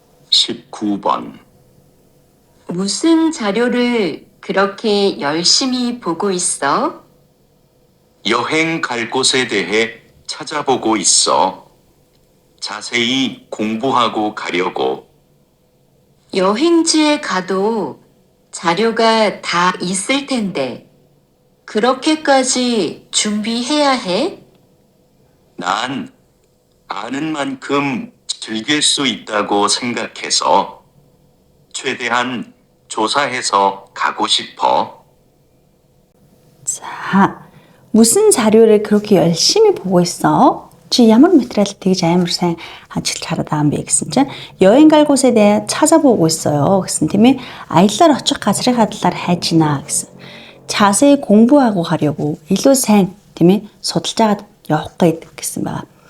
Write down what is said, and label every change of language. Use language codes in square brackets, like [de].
[ko] 19번. 무슨 자료를 그렇게 열심히 보고 있어? 여행 갈 곳에 대해 찾아보고 있어. 자세히 공부하고 가려고. 여행지에 가도 자료가 다 있을 텐데, 그렇게까지 준비해야 해? 난 아는 만큼 즐길 수 있다고 생각해서 최대한 조사해서 가고 싶어. 자, 무슨 자료를 그렇게 열심히 보고 있어? [mn] чи ямар материал тэгж амар сайн ажиллаж хараад байгаа юм бэ гэсэн чинь [ko] 여행 갈 곳에 대해 찾아보고 있어요 [mn] гэсэн тийм ээ. 아이лаар очих газрынхаа талаар хайж байна гэсэн. [ko] 자세히 공부하고 가려고 [mn] илүү сайн тийм ээ судалж агаад явах гэсэн байгаа.